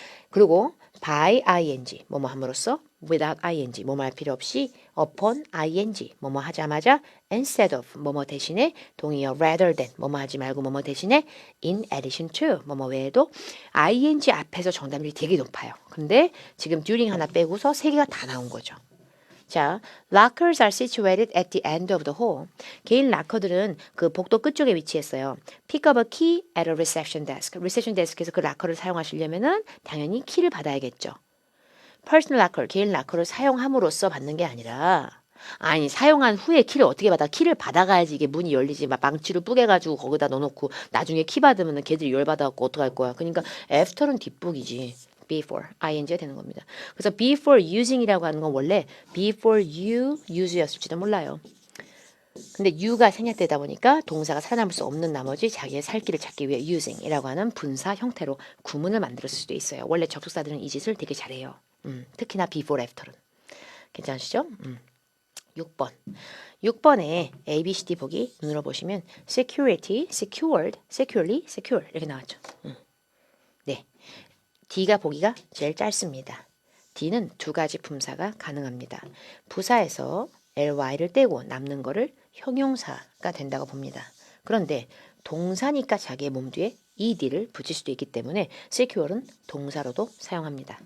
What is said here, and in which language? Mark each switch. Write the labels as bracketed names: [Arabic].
[Korean] 그리고 by ing 뭐뭐 함으로써 without ing 뭐뭐 할 필요 없이 upon ing 뭐뭐 하자마자 instead of 뭐뭐 대신에 동의어 rather than 뭐뭐 하지 말고 뭐뭐 대신에 in addition to 뭐뭐 외에도 ing 앞에서 정답률이 되게 높아요. 근데 지금 during 하나 빼고서 3개가 다 나온 거죠. [English] 자, lockers are situated at the end of the hall. [Korean] 개인 락커들은 그 복도 끝쪽에 위치했어요. [English] Pick up a key at a reception desk. [Korean] reception desk에서 그 락커를 사용하시려면은 당연히 키를 받아야겠죠. personal locker, 개인 락커를 사용함으로써 받는 게 아니라 아니 사용한 후에 키를 어떻게 받아? 키를 받아가야지 이게 문이 열리지. 막 망치로 뿌개가지고 거기다 넣어놓고 나중에 키 받으면 걔들이 열받아갖고 어떡할 거야. 그러니까 after는 뒷북이지. before, ing가 되는 겁니다. 그래서 before using이라고 하는 건 원래 [English] before you use [Korean] 였을지도 몰라요. 근데 you가 생략되다 보니까 동사가 살아남을 수 없는 나머지 자기의 살 길을 찾기 위해 using이라고 하는 분사 형태로 구문을 만들었을 수도 있어요. 원래 접속사들은 이 짓을 되게 잘해요. 특히나 before, after는. 괜찮으시죠? 6번. 6번에 A, B, C, D 보기 눈으로 보시면 security, secured, securely, secure 이렇게 나왔죠. 네. D가 보기가 제일 짧습니다. D는 2가지 품사가 가능합니다. 부사에서 ly를 떼고 남는 거를 형용사가 된다고 봅니다. 그런데 동사니까 자기의 몸 뒤에 ed를 붙일 수도 있기 때문에 secure는 동사로도 사용합니다.